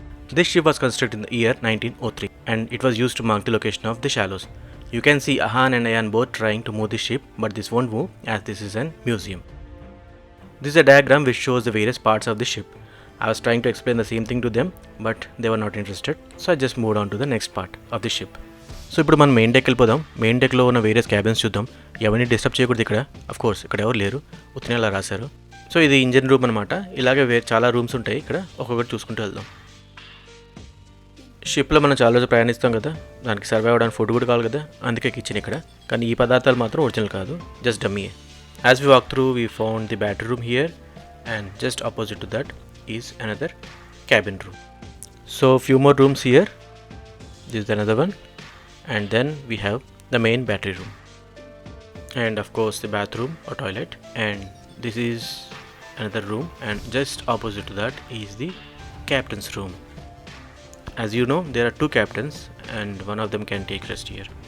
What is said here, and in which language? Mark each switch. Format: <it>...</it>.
<en>This ship was constructed in the year 1903 and it was used to mark the location of the shallows. You can see Ahan and Ayan both trying to move the ship, but this won't move as this is an museum. This is a diagram which shows the various parts of the ship. I was trying to explain the same thing to them, but they were not interested, so I just moved on to the next part of the ship.</en> <te>So ఇప్పుడు మనం main deck వెళ్ళిపోదాం. Main డెక్లో ఉన్న various cabins చూద్దాం. ఎవరిని disturb చేయకూడదు ఇక్కడ. Of course ఇక్కడ ఎవరు లేరు, ఉత్తినే అలా రాశారు. సో ఇది ఇంజిన్ రూమ్ అనమాట. ఇలాగే చాలా రూమ్స్ ఉంటాయి ఇక్కడ, ఒక్కొక్కటి చూసుకుంటూ వెళ్దాం. షిప్లో మనం చాలా రోజులు ప్రయాణిస్తాం కదా, దానికి సర్వైవ్ అవ్వడానికి ఫుడ్ కూడా కావాలి కదా, అందుకే కిచెన్ ఇక్కడ. కానీ ఈ పదార్థాలు మాత్రం ఒరిజినల్ కాదు, just dummy.</te> <en>As we walk through we found the battery room here, and just opposite to that is another cabin room. So few more rooms here. This is another one, and then we have the main battery room, and of course the bathroom or toilet, and this is another room, and just opposite to that is the captain's room. As you know, there are two captains and one of them can take rest here.</en>